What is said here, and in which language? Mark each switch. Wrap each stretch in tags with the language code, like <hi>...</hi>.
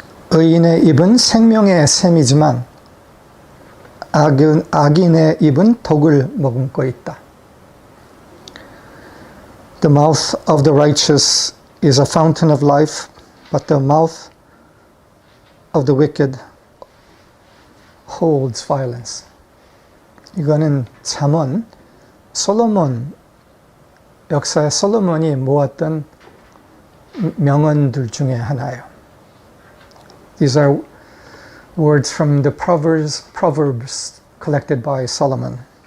<ko>의인의 입은 생명의 샘이지만 악인의 입은 독을 머금고 있다.</ko> <en>The mouth of the righteous is a fountain of life, but the mouth of the wicked holds violence.</en> <ko>이거는 잠언, 솔로몬, 역사의 솔로몬이 모았던 명언들 중에 하나예요.</ko> <en>These are words from the Proverbs collected by Solomon.</en>